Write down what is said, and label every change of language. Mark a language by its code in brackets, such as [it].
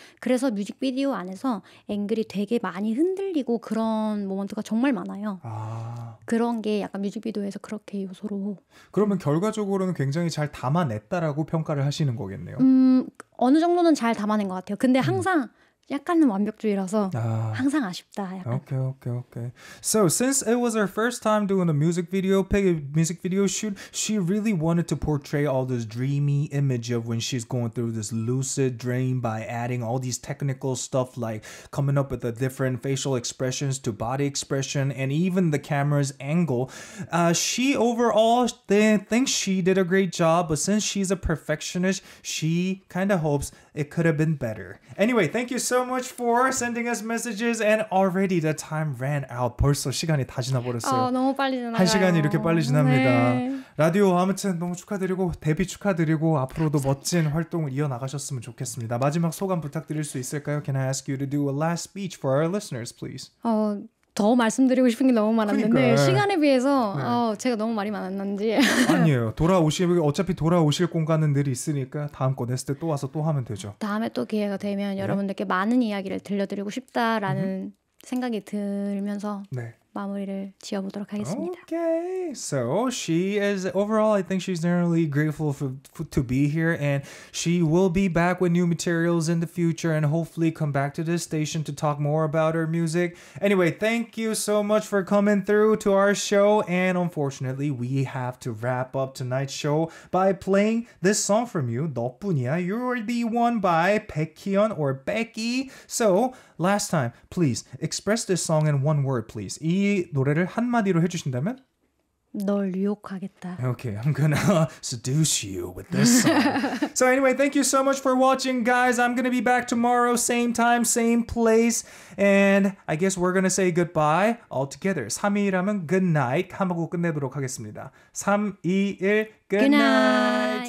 [ko] 그래서 뮤직비디오 안에서 앵글이 되게 많이 흔들리고 그런 모먼트가 정말 많아요. 그런 게 약간 뮤직비디오에서 그렇게 요소로. 그러면 결과적으로는 굉장히 잘 담아냈다라고 평가를 하시는 거겠네요. 어느 정도는 잘 담아낸 것 같아요. 근데 항상 약간은 완벽주의라서 항상 아쉽다. 약간. [en] Okay. So since it was her first time doing a music video shoot, she really wanted to portray all this dreamy image of when she's going through this lucid dream by adding all these technical stuff like coming up with the different facial expressions to body expression and even the camera's angle. She overall thinks she did a great job, but since she's a perfectionist, she kind of hopes it could have been better. Anyway, thank you so much for sending us messages and already the time ran out. [ko] 벌써 시간이 다 지나버렸어요. 너무 빨리 지나가요. 한 시간이 이렇게 빨리 지납니다. 네. 라디오 아무튼 너무 축하드리고 데뷔 축하드리고 앞으로도 멋진 활동을 이어나가셨으면 좋겠습니다. 마지막 소감 부탁드릴 수 있을까요? [en] Can I ask you to do a last speech for our listeners, please? [ko] 더 말씀드리고 싶은 게 너무 많았는데 그러니까. 시간에 비해서 제가 너무 말이 많았는지 아니에요. 어차피 돌아오실 공간은 늘 있으니까 다음 거 냈을 때 또 와서 또 하면 되죠. 다음에 또 기회가 되면 여러분들께 많은 이야기를 들려드리고 싶다라는 생각이 들면서 마무리를 지어보도록 하겠습니다. [en] Okay, so she is overall, I think she's generally grateful to be here, and she will be back with new materials in the future, and hopefully come back to this station to talk more about her music. Anyway, thank you so much for coming through to our show, and unfortunately, we have to wrap up tonight's show by playing this song from you, 너뿐이야. You're the one by Becky or Becky. So last time, please express this song in one word, please. [ko] 이 노래를 한마디로 해주신다면? 널 유혹하겠다. [en] Okay, I'm gonna seduce you with this song. So anyway, thank you so much for watching, guys. I'm gonna be back tomorrow, same time, same place. And I guess we're gonna say goodbye all together. [ko] 3, 2, 1하면 good night 하고 끝내도록 하겠습니다. [en] 3, 2, 1, good night.